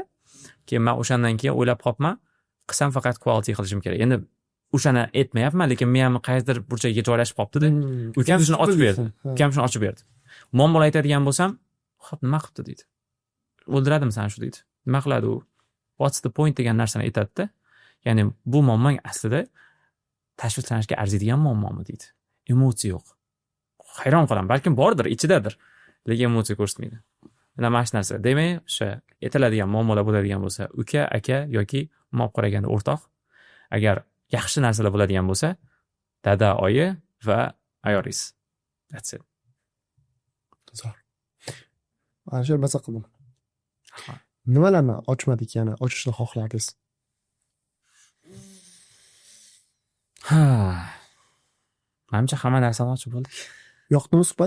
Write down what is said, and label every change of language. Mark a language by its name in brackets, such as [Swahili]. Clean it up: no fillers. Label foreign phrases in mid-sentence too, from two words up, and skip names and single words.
[Uzbek] Keyin men o'shandan keyin o'ylab qolibman, qilsam faqat quality qilishim kerak. Endi o'shani aytmayapman, lekin men ham qaysidir burchaga joylashib qolibdi-da. Ukam shuni ochib berdi. Ukam shuni ochib berdi. Muammolar aytadigan bo'lsam, "Xo'p, nima qilibdi?" deydi. "O'ldiradimi san shu?" deydi. "Nima qiladi u? [English] What's the point?" [Uzbek] degan narsani aytadi-da. Ya'ni bu muammo aslida tashvishlanishga arziydigan muammomi deydi. Emotsiya yo'q. Hayron qolaman, balkim bordir, ichidadir, lekin emotsiya ko'rsatmaydi. Mana shu narsa. Demak, o'sha aytiladigan muammolar bo'ladigan bo'lsa, uka, aka yoki mop qaraganda o'rtoq, agar yaxshi narsalar bo'ladigan bo'lsa, dada, oyi va ayoringiz. [English] That's it. [Uzbek] Zo'r. Alisher, maza qildim. Nimalarni ochmadik yana, ochishni xohlardingiz? Menimcha hamma narsani ochib bo'ldik. Yoqdimi suhbat?